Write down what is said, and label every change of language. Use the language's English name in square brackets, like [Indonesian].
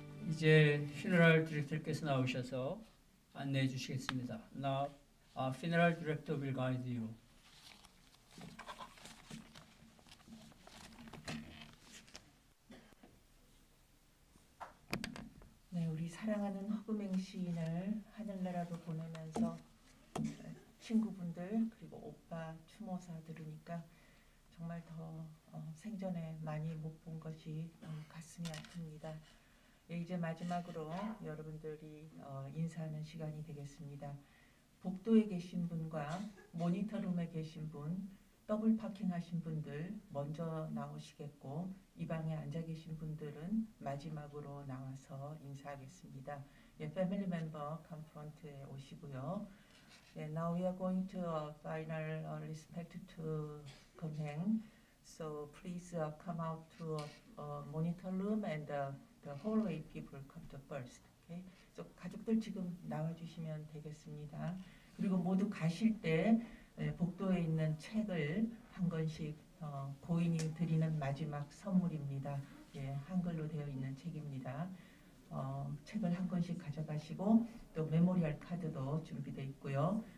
[Korean] 이제 funeral director께서 나오셔서 안내해 주시겠습니다. [English] Now, funeral director will guide you. [Korean] 네, 우리 사랑하는 허금행 시인을 하늘나라로 보내면서 친구분들 그리고 오빠 추모사 들으니까 정말 더 생전에 많이 못 본 것이 가슴이 아픕니다. 예, 이제 마지막으로 여러분들이 인사하는 시간이 되겠습니다. 복도에 계신 분과 모니터룸에 계신 분, 더블 파킹하신 분들 먼저 나오시겠고 이 방에 앉아 계신 분들은 마지막으로 나와서 인사하겠습니다. 예, 패밀리 멤버 컨프런트에 오시고요. [English] 예, now we are going to final respect to 금행. So please come out to monitor room and the hallway people come to first. Okay? [Korean] So 가족들 지금 나와주시면 되겠습니다. 그리고 모두 가실 때 복도에 있는 책을 한 권씩 고인이 드리는 마지막 선물입니다. 예, 한글로 되어 있는 책입니다. 책을 한 권씩 가져가시고 또 메모리얼 카드도 준비되어 있고요.